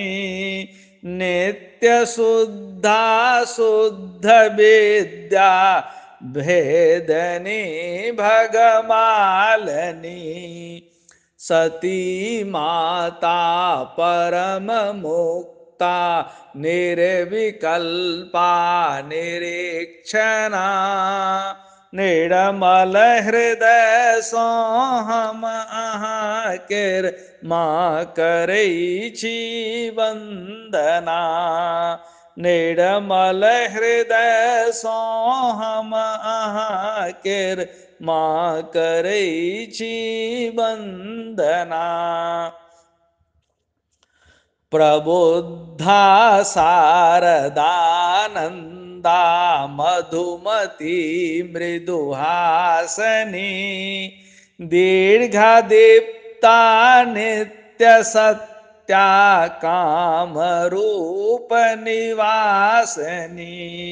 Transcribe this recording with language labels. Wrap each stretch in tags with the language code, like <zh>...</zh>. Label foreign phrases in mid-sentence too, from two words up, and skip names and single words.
<sa>नित्य शुद्धा शुद्ध विद्या भेदनी भगमालिनी। सती माता परम मुक्ता निर्विकल्पा निरीक्षणा।</sa> <mai>निर्मल हृदय सँ हम अहाँ केर माँ करै छी वंदना। निर्मल हृदय सँ हम अहाँ केर माँ करै छी वंदना।</mai> <sa>प्रबुद्धा शारदानंद मधुमती मृदुहासनी दीर्घा दीप्ता नित्य सत्या कामरूप निवासनी</sa>